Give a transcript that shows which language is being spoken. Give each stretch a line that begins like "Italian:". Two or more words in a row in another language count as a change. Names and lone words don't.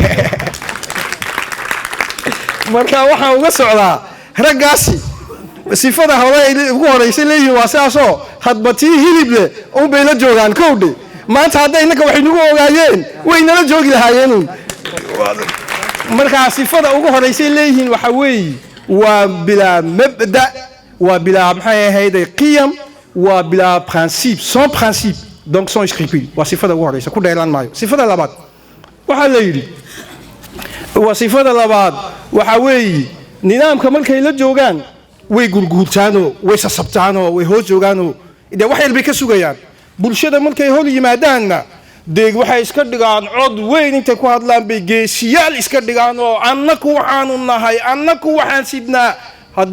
Somali: marka waxaan uga socdaa raggaasi sifada hore ugu horeysay leeyihiin waa sidaasoo hadba tii hilible unbay la joogaan kowdhe maanta hadday innaka waxay nagu ogaayeen way nala joogi lahaayeen markaa sifada ugu horeysay leeyihiin waxa weeye waa bilaa mabda waa bilaa maxay ahayday qiyam waa bilaa
French: principe sans principe donc sans scrupule
Somali: waa sifada ugu horeysa ku dheeraan maayo sifada labaad waxaa la yidhi waa sifada labaad waxa weeye nidaamka markay la joogaan way gurguurtaanoo way sasabtaanoo way hoos joogaanoo dee wax yar bay ka sugayaan bulshada markay hor yimaadaanna dee waxay iska dhigaan cod weyn intay ku hadlaan bay geesiyaal iska dhigaan oo annaku waxaanu nahay annaku waxaan sidnaa hadda